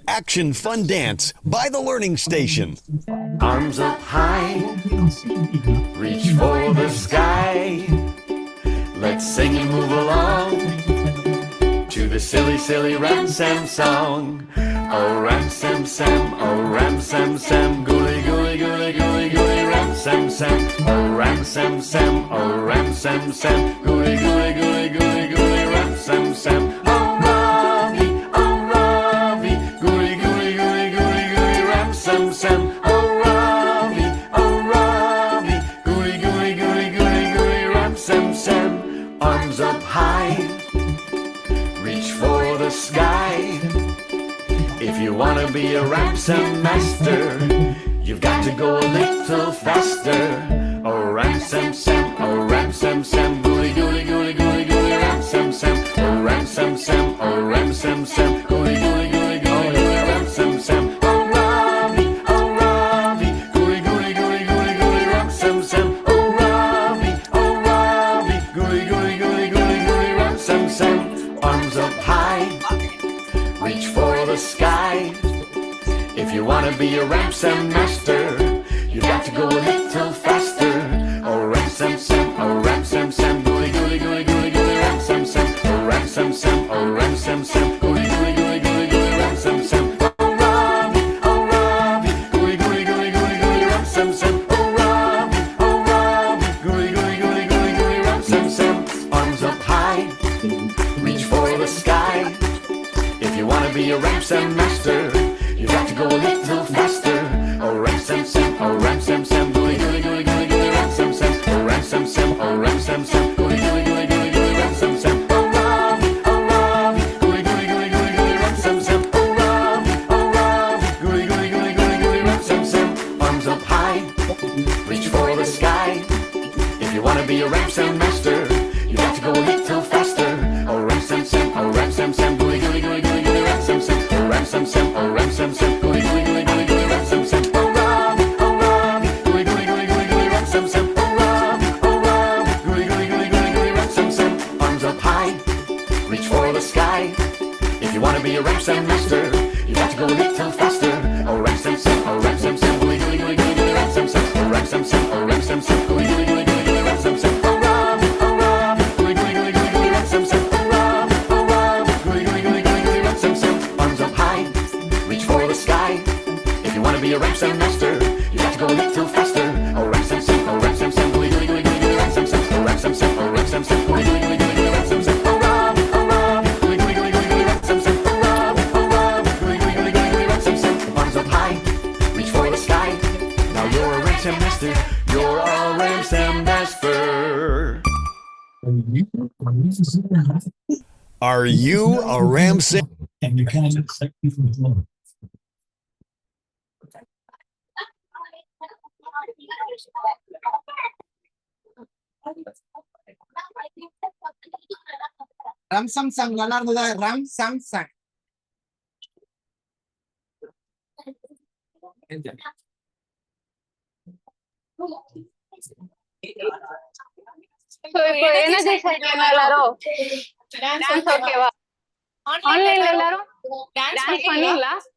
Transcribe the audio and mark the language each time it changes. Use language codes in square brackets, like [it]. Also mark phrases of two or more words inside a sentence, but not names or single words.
[en] Action Fun Dance by the Learning Station. Arms up high, reach for the sky. Let's sing and move along to the silly, silly Ram-Sam song. Oh, Ram-Sam, Sam, oh, Ram-Sam, Sam, gooly, gooly, gooly, gooly, gooly, Ram-Sam, Sam. Oh, Ram-Sam, Sam, oh, Ram-Sam, Sam, gooly, gooly, gooly, gooly, gooly, Ram-Sam, Sam. Oh, Ravi, gooly, gooly, gooly, gooly, gooly, Ram-Sam, Sam. Oh, Ravi, gooly, gooly, gooly, gooly, gooly, Ram-Sam, Sam. Arms up high, reach for the sky. If you wanna be a Ram-Sam master, you've got to go a little faster. Oh, Ram-Sam, Sam, oh, Ram-Sam, Sam, gooly, gooly, gooly, gooly, gooly, Ram-Sam, Sam. Oh, Ram-Sam, Sam, oh, Ram-Sam, Sam, gooly, gooly, gooly, gooly, gooly, Ram-Sam, Sam. Oh, Ravi, gooly, gooly, gooly, gooly, gooly, Ram-Sam, Sam. Oh, Ravi, gooly, gooly, gooly, gooly, gooly, Ram-Sam, Sam. Arms up high, reach for the sky. If you wanna be a Ram-Sam master, you've got to go a little faster. Oh, Ram-Sam, Sam, oh, Ram-Sam, Sam, gooly, gooly, gooly, gooly, gooly, Ram-Sam, Sam. Oh, Ram-Sam, Sam, oh, Ram-Sam, Sam, gooly, gooly, gooly, gooly, gooly, Ram-Sam, Sam. Oh, Ravi, gooly, gooly, gooly, gooly, gooly, Ram-Sam, Sam. Oh, Ravi, gooly, gooly, gooly, gooly, gooly, Ram-Sam, Sam. Arms up high, reach for the sky. If you wanna be a Ram-Sam master, you've got to go a little faster. Oh, Ram-Sam, Sam, oh, Ram-Sam, Sam, gooly, gooly, gooly, gooly, gooly, Ram-Sam, Sam. Oh, Ram-Sam, Sam, oh, Ram-Sam, Sam, gooly, gooly, gooly, gooly, gooly, Ram-Sam, Sam. Oh, Ravi, gooly, gooly, gooly, gooly, gooly, Ram-Sam, Sam. Oh, Ravi, gooly, gooly, gooly, gooly, gooly, Ram-Sam, Sam. Arms up high, reach for the sky. If you wanna be a Ram-Sam master, you got to go a little faster. Oh, Ram-Sam, Sam, oh, Ram-Sam, Sam, gooly, gooly, gooly, gooly, gooly, Ram-Sam, Sam. Oh, Ram-Sam, Sam, oh, Ram-Sam, Sam, gooly, gooly, gooly, gooly, gooly, Ram-Sam, Sam. Oh, Ravi, gooly, gooly, gooly, gooly, gooly, Ram-Sam, Sam. Oh, Ravi, gooly, gooly, gooly, gooly, gooly, Ram-Sam, Sam. Arms up high, reach for the sky. If you wanna be a Ram-Sam master, you got to go a little faster. Oh, Ram-Sam, Sam, oh, Ram-Sam, Sam, gooly, gooly, gooly, gooly, gooly, Ram-Sam, Sam. Oh, Ram-Sam, Sam, oh, Ram-Sam, Sam, gooly, gooly, gooly, gooly, gooly, Ram-Sam, Sam. Oh, Ravi, gooly, gooly, gooly, gooly, gooly, Ram-Sam, Sam. Oh, Ravi, gooly, gooly, gooly, gooly, gooly, Ram-Sam, Sam. Arms up high, reach for the sky. If you wanna be a Ram-Sam master, you got to go a little faster. Oh, Ram-Sam, Sam, oh, Ram-Sam, Sam, gooly, gooly, gooly, gooly, gooly, Ram-Sam, Sam. Oh, Ram-Sam, Sam, oh, Ram-Sam, Sam, gooly, gooly, gooly, gooly, gooly, Ram-Sam, Sam. Oh, Ravi, gooly, gooly, gooly, gooly, gooly, Ram-Sam, Sam. Oh, Ravi, gooly, gooly, gooly, gooly, gooly, Ram-Sam, Sam. Arms up high, reach for the sky. Now you're a Ram-Sam master, you're a Ram-Sam master. Are you a Ram-Sam? And you can't accept people with love. [ta] ரம் சம் சங் நல்லா இருந்ததா ரம் சம் சங் So, இப்போ என்ன செய்யறீங்க எல்லாரும்? டான்ஸ் ஓகேவா? ஆன்லைன்ல எல்லாரும் டான்ஸ் பண்ணீங்களா?